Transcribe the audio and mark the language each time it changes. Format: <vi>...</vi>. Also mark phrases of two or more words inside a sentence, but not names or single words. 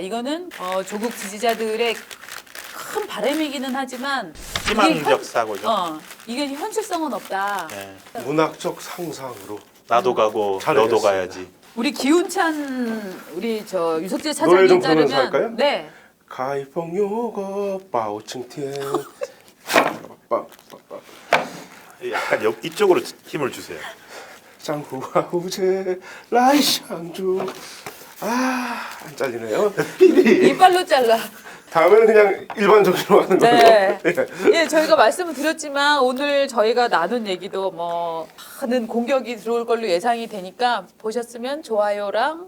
<ko>이거는 조국 지지자들의 큰 바람이기는 하지만 희망적 사고죠. 이게 현실성은 없다. 네. 문학적 상상으로 나도 가고 잘 너도 알겠습니다. 가야지. 우리 기훈찬 우리 저 유석재 노래 차장님 좀 부르면서 따르면 할까요? 네.</ko> <zh>开封有个包青天</zh> <ko>약간 이쪽으로 힘을 주세요.</ko> <zh>江湖豪杰来相助</zh> <ko>안 잘리네요. 이빨로 잘라. 다음에는 그냥 일반적으로 하는 걸로. 네. 예. 예, 저희가 말씀을 드렸지만 오늘 저희가 나눈 얘기도 뭐 많은 공격이 들어올 걸로 예상이 되니까 보셨으면 좋아요랑</ko>